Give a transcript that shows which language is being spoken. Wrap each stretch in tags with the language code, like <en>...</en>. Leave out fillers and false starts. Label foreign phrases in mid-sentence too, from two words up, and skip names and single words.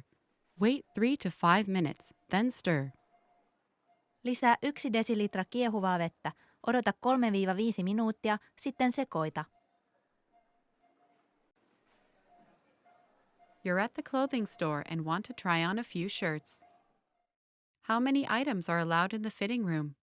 <en>Wait 3 to 5 minutes, then stir.</en> <fi>Lisää 1 desilitra kiehuvaa vettä. Odota 3-5 minuuttia, sitten sekoita.</fi> <en>You're at the clothing store and want to try on a few shirts. How many items are allowed in the fitting room?</en>